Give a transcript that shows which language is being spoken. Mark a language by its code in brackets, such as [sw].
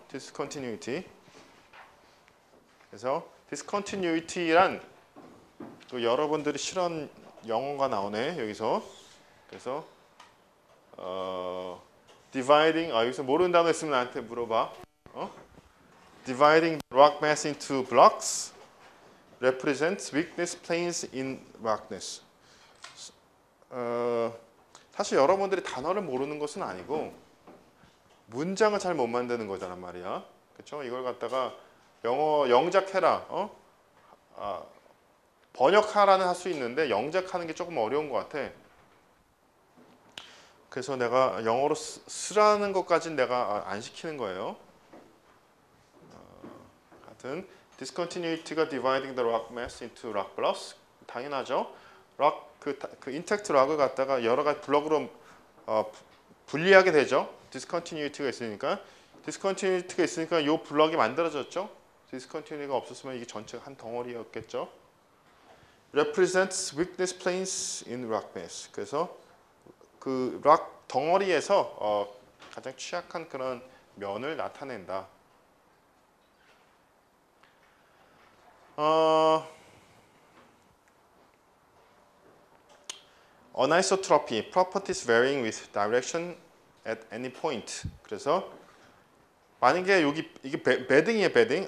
[en] discontinuity. [ko] 그래서 discontinuity란 또 여러분들이 싫어하는 영어가 나오네 여기서. 그래서 dividing, 여기서 모르는 단어 있으면 나한테 물어봐. [en] Dividing rock mass into blocks represents weakness planes in rockness. [ko] 사실 여러분들이 단어를 모르는 것은 아니고 문장을 잘 못 만드는 거잖아 말이야. 그렇죠? 이걸 갖다가 영어 영작해라. 번역하라는 할 수 있는데 영작하는 게 조금 어려운 것 같아. 그래서 내가 영어로 쓰라는 것까지는 내가 안 시키는 거예요. 하여튼 discontinuity가 [en] dividing the rock mass into rock blocks. [ko] 당연하죠. 그 intact rock을 갖다가 여러 가지 블럭으로 분리하게 되죠. discontinuity가 있으니까. discontinuity가 있으니까 이 블럭이 만들어졌죠. discontinuity가 없었으면 이게 전체가 한 덩어리였겠죠. [en] represents weakness planes in rock mass. [ko] 그래서 그 락 덩어리에서 가장 취약한 그런 면을 나타낸다. [en] Anisotropy, properties varying with direction at any point. [ko] 그래서 만약에 여기 이게 배딩이에요, 배딩?